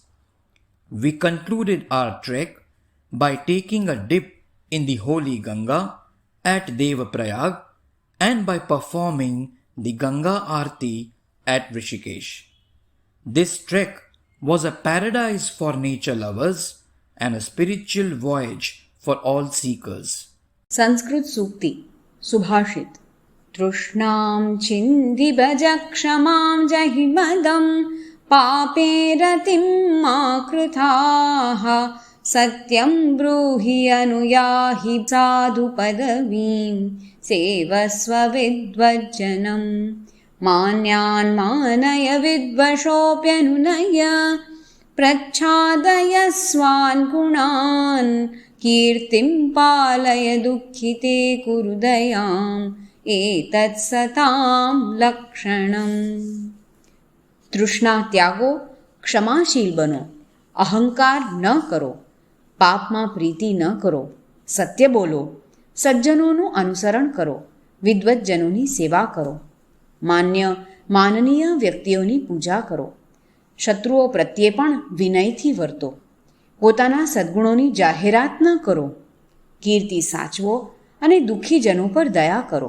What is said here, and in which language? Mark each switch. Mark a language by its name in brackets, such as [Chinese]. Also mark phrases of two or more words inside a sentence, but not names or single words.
[English] We concluded our trek by taking a dip in the holy Ganga at Devaprayag and by performing the Ganga Aarti at Rishikesh. This trek was a paradise for nature lovers and a spiritual voyage for all seekers. [Sanskrit] संस्कृत सूक्ति सुभाषित तृष्णां छिन्धि भज क्षमां जहि मदं पापे रतिं मा कृताः सत्यं ब्रूहि अनुयाहि साधु पदवीं सेवस्व विद्वज्जनं मान्यान् मानय विद्वशोऽप्यनुनय प्रच्छादय स्वान् गुणान् कीर्तिं पालय दुःखिते कुरु दयाम् एतत् सतां लक्षणम्. [Gujarati] તૃષ્ણા ત્યાગો, ક્ષમાશીલ બનો, અહંકાર ન કરો, પાપમાં પ્રીતિ ન કરો, સત્ય બોલો, સજ્જનોનું અનુસરણ કરો, વિદ્વજ્જનોની સેવા કરો, માનનીય વ્યક્તિઓની પૂજા કરો, શત્રુઓ પ્રત્યે પણ વિનયથી વર્તો, પોતાના સદ્ગુણોની જાહેરાત ન કરો, કીર્તિ સાચવો અને દુઃખીજનો પર દયા કરો.